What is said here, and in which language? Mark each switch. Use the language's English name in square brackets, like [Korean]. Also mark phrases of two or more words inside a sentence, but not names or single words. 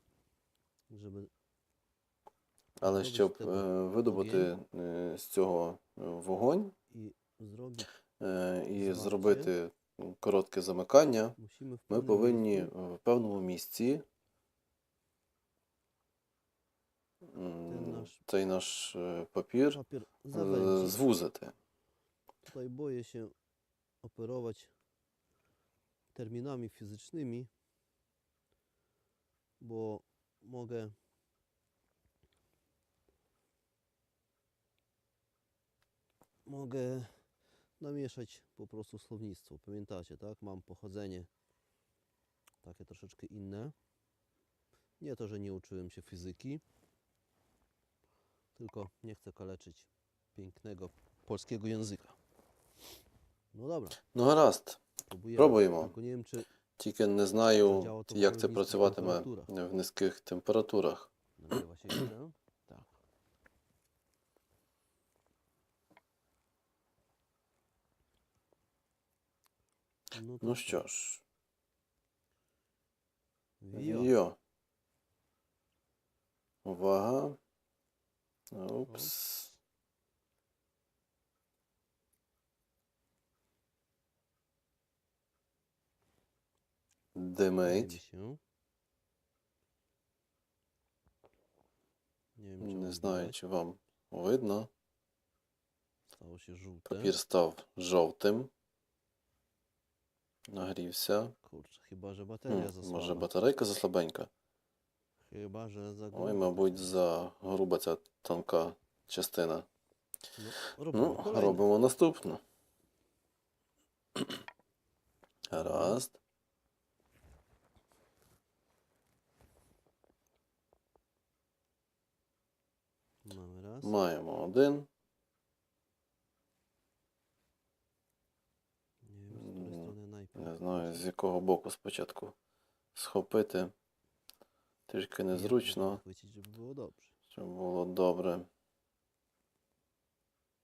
[Ukrainian] Але щоб видобути з цього вогонь і зробити коротке замикання, ми повинні в певному місці цей наш папір звузити. [Polish] Tutaj boję się operować terminami fizycznymi, bo mogę namieszać po prostu słownictwo. Pamiętacie, tak? Mam pochodzenie takie troszeczkę inne. Nie to, że nie uczyłem się fizyki, tylko nie chcę kaleczyć pięknego polskiego języka. No dobra. [Ukrainian] Ну гаразд, пробуємо. [Polish] Tylko nie wiem, czy [Ukrainian] Тільки не знаю, як це працюватиме в низьких температурах. [Polish] nagrywa się źle. Tak. No to [Ukrainian] Ну що ж, [Polish] wio. [Ukrainian] йо. Увага. Упс. [Polish] Myli [Ukrainian] Димить. [Polish] się. Nie wiem, czy [Ukrainian] Не [Polish] wam [Ukrainian] знаю, [Polish] widać. [Ukrainian] чи вам видно. [Polish] Stało się żółte. [Ukrainian] Папір став жовтим. Нагрівся. [Polish] Kurczę, chyba że bateria za [Ukrainian] Може [Polish] słaba. [Ukrainian] батарейка заслабенька? [Polish] Chyba że za [Ukrainian] Ой, [Polish] gruba. [Ukrainian] мабуть, за груба ця тонка частина. [Polish] No, robimy [Ukrainian] Ну, [Polish] kolejne. [Ukrainian] робимо наступну. Гаразд. [Polish] Mamy raz. [Ukrainian] Маємо один. [Polish] Nie wiem, z której strony najpierw. [Ukrainian] Не знаю, з якого боку спочатку схопити. Трішки [Polish] Jak [Ukrainian] незручно, [Polish] chwycić, żeby było dobrze. [Ukrainian] щоб було добре.